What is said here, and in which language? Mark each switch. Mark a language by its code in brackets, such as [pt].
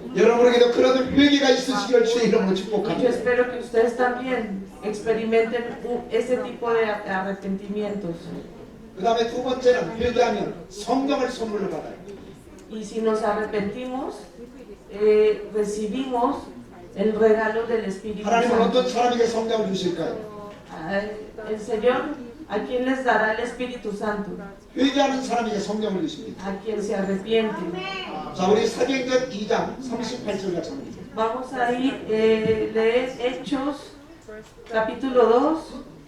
[ko] 여러분에게도 그런 회개가 있으시길 주의 이름으로 [es] Y yo [ko] 축복합니다. [es] espero que ustedes también experimenten ese tipo de arrepentimientos. [ko] 그 다음에 두 번째는 회개하면 성령을 선물로 받아요. [es] Y si nos arrepentimos, recibimos el regalo del Espíritu [ko] 하나님은 [es] Santo. [ko] 어떤 사람에게 성령을 주실까요? [es] El Señor, ¿a quién les dará el Espíritu Santo? [ko] 회개하는 사람에게 성령을 주십니다. [es] A quien se arrepiente. [ko] 자, 우리 사도행전 2장 38절 같이 합니다. [es] Vamos a ir leer Hechos capítulo 2.